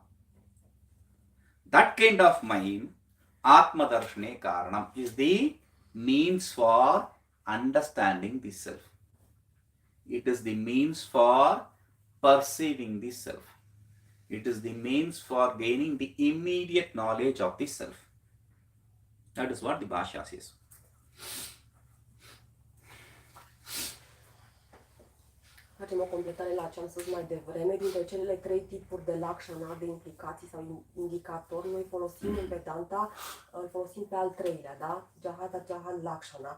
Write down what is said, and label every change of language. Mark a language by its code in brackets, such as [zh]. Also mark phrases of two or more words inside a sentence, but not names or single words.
[en] That kind of mind, [sa] Atmadarshane Karanam, [en] is the means for understanding the self. It is the means for perceiving the self. It is the means for gaining the immediate knowledge of the self. That is what the Bhashya says. [ro] Facem o completare la ce am spus mai devreme. Dintre cele 3 tipuri de lakshana, de implicații sau indicatori, noi folosim în Vedanta, îl folosim pe al treilea, da? [sa] Jahata Jahan Lakshana.